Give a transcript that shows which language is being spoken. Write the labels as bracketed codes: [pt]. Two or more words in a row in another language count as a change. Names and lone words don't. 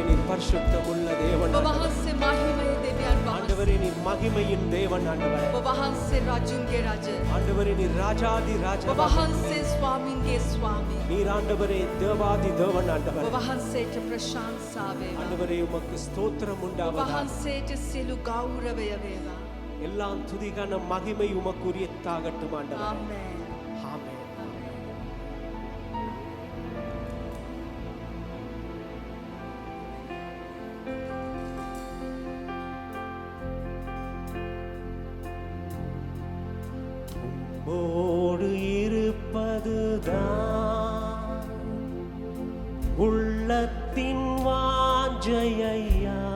[ta] பரிசுத்தமுள்ள தேவன் [si] ඔබ වහන්සේ මහිමයේ දෙවියන් වහන්සේ. [ta] ஆண்டவரே நீர் மகிமையின் தேவன் ஆண்டவரே [si] ඔබ වහන්සේ රජුන්ගේ රජ. [ta] ஆண்டவரே நீர் ராஜாதி [si] ඔබ [ta] ராஜா [si] වහන්සේ ස්වාමින්ගේ ස්වාමී. [ta] நீர் ஆண்டவரே தேவாதி தேவன் [si] ඔබ [ta] ஆண்டவரே [si] වහන්සේට ප්‍රශංසා වේවා. [ta] ஆண்டவரே உமக்கு ஸ்தோத்திரம் [si] ඔබ [ta] உண்டாவதாக [si] වහන්සේට සියලු ගෞරවය වේවා. [ta] எல்லாம் துதிகான மகிமை உமக்குரியதாகட்டும் ஆண்டவரே [si] ආමේන්. [ta] ஆமென் உம்மோடு இருப்பதுதான் உள்ளத்தின் வாஞ்சையா